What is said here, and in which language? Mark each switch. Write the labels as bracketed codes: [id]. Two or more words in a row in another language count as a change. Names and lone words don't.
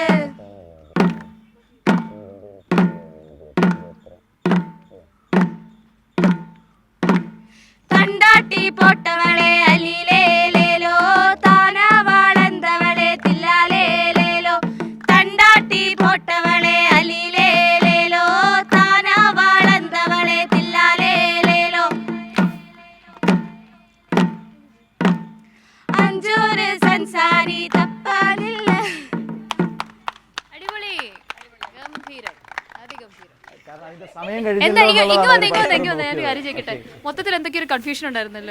[ta] தண்டாட்டி போட்டவளே அலிலே லேலோ, தானா வாழ்ந்தவளே தில்லாலே லேலோ. தண்டாட்டி போட்டவளே அலிலே லேலோ, தானா வாழ்ந்தவளே தில்லாலே லேலோ. [ml] അഞ്ചൂര് സംസാരി തപ്പാനില്ല. അടിപൊളി, ഗംഭീരം, അതിഗംഭീരം. മൊത്തത്തിൽ എന്തൊക്കെയൊരു കൺഫ്യൂഷൻ ഉണ്ടായിരുന്നല്ലോ.